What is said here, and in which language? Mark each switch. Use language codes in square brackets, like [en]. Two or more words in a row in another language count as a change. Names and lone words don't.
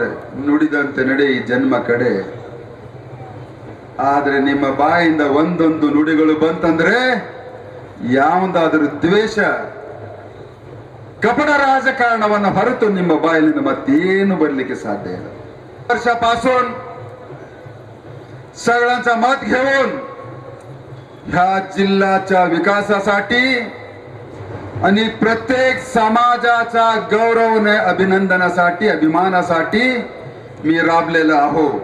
[kn] ನುಡಿದಂತೆ ನಡೆ ಈ ಜನ್ಮ ಕಡೆ. ಆದ್ರೆ ನಿಮ್ಮ ಬಾಯಿಂದ ಒಂದೊಂದು ನುಡಿಗಳು ಬಂತಂದ್ರೆ ಯಾವುದಾದ್ರೂ ದ್ವೇಷ, ಕಪಟ ರಾಜಕಾರಣವನ್ನ ಹೊರತು ನಿಮ್ಮ ಬಾಯಿಲಿಂದ ಮತ್ತೇನು ಬರಲಿಕ್ಕೆ साध्य ಇಲ್ಲ. [mr] वर्षापासून सगळ्यांचा मत घेऊन ह्या जिल्ह्याच्या विकासासाठी आणि प्रत्येक समाजाच्या गौरवने अभिनंदनासाठी, अभिमानासाठी मी राबलेला आहो.